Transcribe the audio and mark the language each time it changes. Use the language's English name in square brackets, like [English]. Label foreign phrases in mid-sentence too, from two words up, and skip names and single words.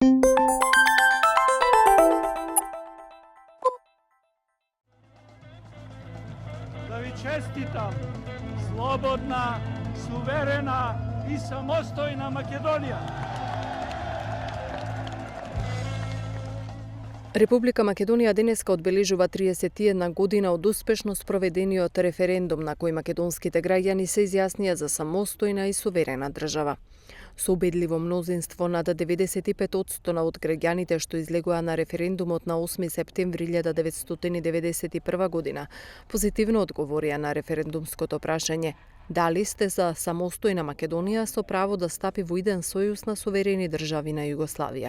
[Macedonian] Да ви честитам, слободна, суверена и самостојна Македонија. Република Македонија денеска одбележува 31 година од успешно спроведениот референдум на кој македонските граѓани се изјаснија за самостојна и суверена држава. Со убедливо мнозинство над 95% од граѓаните што излегоа на референдумот на 8 септември 1991 година, позитивно одговорија на референдумското прашање дали сте за самостојна Македонија со право да стапи во иден сојуз на суверени држави на Југославија.